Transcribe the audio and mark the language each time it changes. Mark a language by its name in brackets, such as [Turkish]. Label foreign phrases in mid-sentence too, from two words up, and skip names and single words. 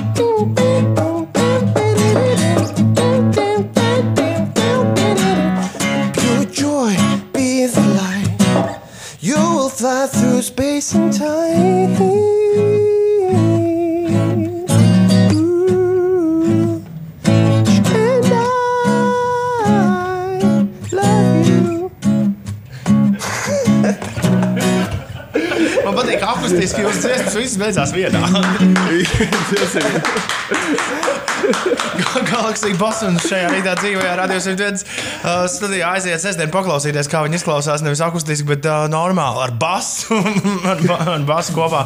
[English] Pure joy, be the light. You will fly through space and time. Ooh. And I love you. [Latvian] Man patīk akustiski, jūs dziesmas viss beidzās vienā. Galaxy Bosons šajā rītā dzīvojā Radio 101 studijā aiziet sestdien paklausīties, kā viņi izklausās, nevis akustiski, bet normāli ar basu, ar basu kopā.